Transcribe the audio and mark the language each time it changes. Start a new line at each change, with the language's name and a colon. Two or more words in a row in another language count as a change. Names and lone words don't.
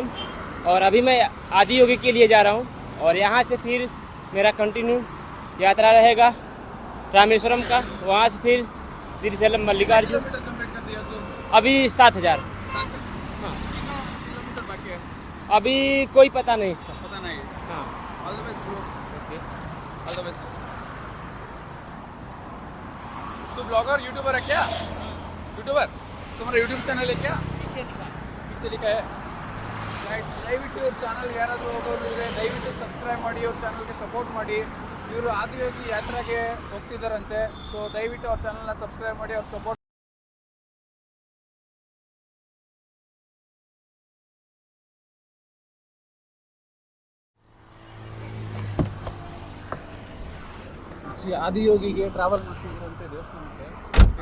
Hindi: और अभी मैं आदि योगी के लिए जा रहा हूँ और यहाँ से फिर मेरा कंटिन्यू यात्रा रहेगा रामेश्वरम का। वहाँ से फिर श्रीशैलम मल्लिकार्जुन। अभी 7000। हाँ, अभी कोई पता नहीं इसका। पता नहीं। हाँ,
English: all the best bro. okay, all the best.
Hindi: तू
English: blogger YouTuber
Hindi: है क्या? यूट्यूबर? तुम्हारा
English: YouTube channel
Hindi: है क्या? पीछे लिखा है।
Kannada: ದಯವಿಟ್ಟು ಇವ್ರ ಚಾನಲ್ಗೆ ಯಾರಾದರೂ ಹೋಗೋದಿದ್ರೆ ದಯವಿಟ್ಟು ಸಬ್ಸ್ಕ್ರೈಬ್ ಮಾಡಿ, ಇವ್ರ ಚಾನಲ್ಗೆ ಸಪೋರ್ಟ್ ಮಾಡಿ. ಇವರು ಆದಿಯೋಗಿ ಯಾತ್ರೆಗೆ ಹೋಗ್ತಿದ್ದಾರಂತೆ. ಸೊ ದಯವಿಟ್ಟು ಅವ್ರ ಚಾನಲ್ನ ಸಬ್ಸ್ಕ್ರೈಬ್ ಮಾಡಿ, ಅವ್ರ ಸಪೋರ್ಟ್. ಆದಿಯೋಗಿಗೆ ಟ್ರಾವೆಲ್ ಮಾಡ್ತಿದ್ರಂತೆ ದೇವಸ್ಥಾನಕ್ಕೆ.